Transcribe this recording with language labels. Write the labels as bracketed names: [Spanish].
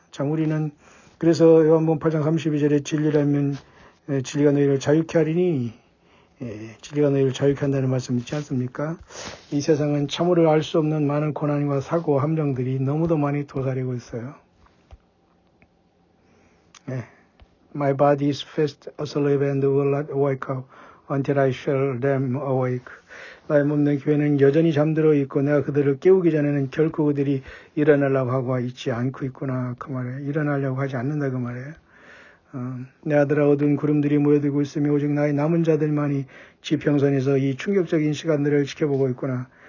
[Korean] 참 우리는 그래서 요한복음 8장 32절에 진리가 너희를 자유케 하리니 진리가 너희를 자유케 한다는 말씀 있지 않습니까? 이 세상은 참으로 알 수 없는 많은 고난과 사고 함정들이 너무도 많이 도사리고 있어요. [English] My body is fast asleep and will not wake up until I shall them awake. [Korean] 나의 몸된 교회는 여전히 잠들어 있고 내가 그들을 깨우기 전에는 결코 그들이 일어나려고 하고 있지 않고 있구나 그 말이에요. 일어나려고 하지 않는다 그 말이에요. 내 아들아 어두운 구름들이 모여들고 있으며 오직 나의 남은 자들만이 지평선에서 이 충격적인 시간들을 지켜보고 있구나.